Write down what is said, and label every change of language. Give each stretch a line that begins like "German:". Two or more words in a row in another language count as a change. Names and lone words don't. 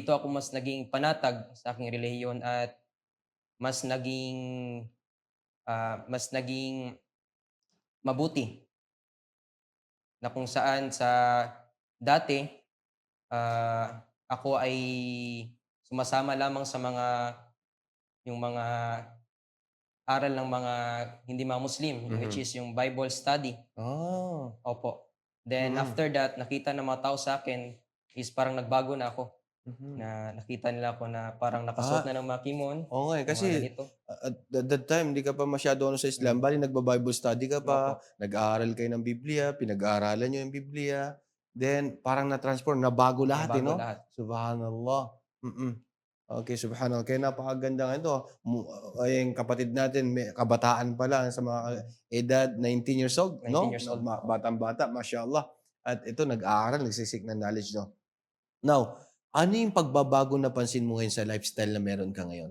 Filipino: dito ako mas naging panatag sa aking relihiyon at mas naging, mas naging mabuti na kung saan sa dati, ako ay sumasama lamang sa yung mga aral ng mga hindi mga Muslim, which Mhm. is yung Bible study, Ah, opo. Then mm,
English: after that,
Filipino: nakita ng mga tao sa akin is parang nagbago na ako, mhm. na nakita nila ako na parang nakasuot Ah, na ng mga kimon, oo nga, yung kasi mga ganito.
English: at that time
Filipino: hindi ka pa masyado ano sa Islam, Hmm, bale nagba-Bible study ka pa, opo, nag-aaral kayo ng Biblia, pinag-aaralan niyo yung Biblia, then parang na-transform, nabago lahat, nabago 'no? lahat. Subhanallah, Okey, subhanallah. Kaya napakaganda nito, yung kapatid natin kabataan pa lang sa mga Mm,
English: edad 19 years old 19 'no, years old, opo.
Filipino: batang-bata, mashallah. At ito nag-aaral, nagse-seek ng knowledge 'no. Now, ano yung pagbabago napansin mo ngayon sa lifestyle na meron ka ngayon?